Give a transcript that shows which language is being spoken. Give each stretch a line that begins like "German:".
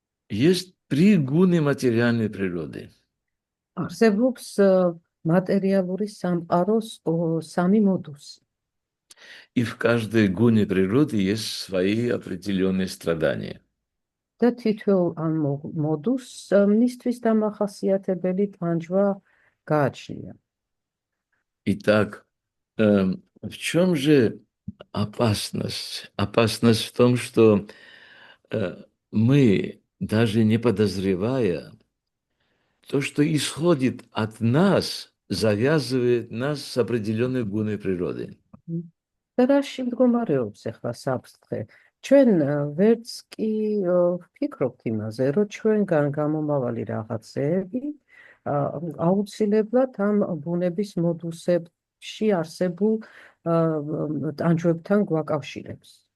Russian: Есть три гуны материальной природы.
Georgian: არსებობს მატერიალური სამყაროს სამი მოდუსი.
Russian: И в каждой гуне природы есть свои определенные страдания.
Georgian: და თითოეულ ამ მოდუსს მისთვის დამახასიათებელი ტანჯვა გააჩნია.
Russian: Итак, в чем же опасность? Опасность в том, что мы, даже не подозревая, то, что исходит от нас, завязывает нас с определенной гуной природы.
Georgian: და რაში მდგომარეობს ახლა საფრთხე? ჩვენ ვერც კი ვფიქრობთ იმაზე, რომ ჩვენგან გამომავალი რაღაცეები აუცილებლად ამ ბუნების მოდუსებში არსებულ ტანჯვებთან გვაკავშირებს.